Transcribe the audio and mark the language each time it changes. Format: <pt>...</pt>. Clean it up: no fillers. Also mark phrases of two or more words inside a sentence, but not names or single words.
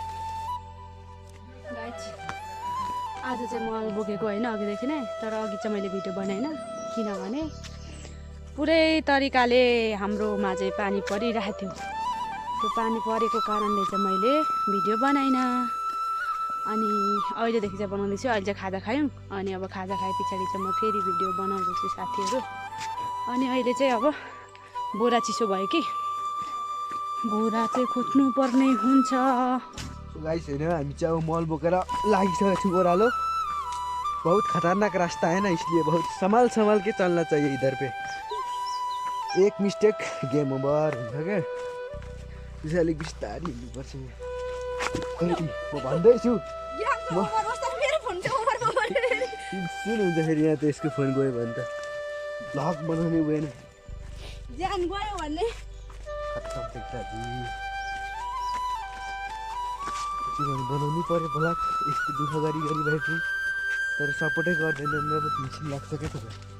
<ne>आज चाहिँ मल बोकेको होइन अघिदेखि नै तर अघि चाहिँ मैले भिडियो बनाएन किनभने पुरै तरिकाले हाम्रोमा चाहिँ पानी परिरहेको थियो त्यो पानी परेको कारणले चाहिँ मैले भिडियो बनाइनँ अनि अहिलेदेखि चाहिँ बनाउँदैछु अहिले चाहिँ खाजा खायौँ अनि अब खाजा खाए पछाडि चाहिँ म फेरि भिडियो बनाउँदैछु साथीहरू अनि अहिले चाहिँ अब बोरा चिसो भयो कि बोरा चाहिँ खोज्नु पर्ने हुन्छ गाइस होइन हामी चाहिँ अब मल बोकेर लागिसकेको छौँ ओह्रालो</ne> <hi>बहुत खतरनाक रास्ता है ना इसलिए बहुत संभाल के चलना चाहिए इधर पे</hi> <ne>एक</ne> <en>mistake game over</en> <ne>हुन्छ क्या त्यसै अलिक बिस्तारी हिँड्नुपर्छ म भन्दैछु सुन हुन्छ फेरि यहाँ त यसको फोन गयो भने त भ्लग बनाउने भएन बनाउनै पर्यो भ्लग यस्तो दुःख गरी भए पनि तर सपोर्टै गर्दैन अब मिसिन लाग्छ क्या तपाईँ</ne>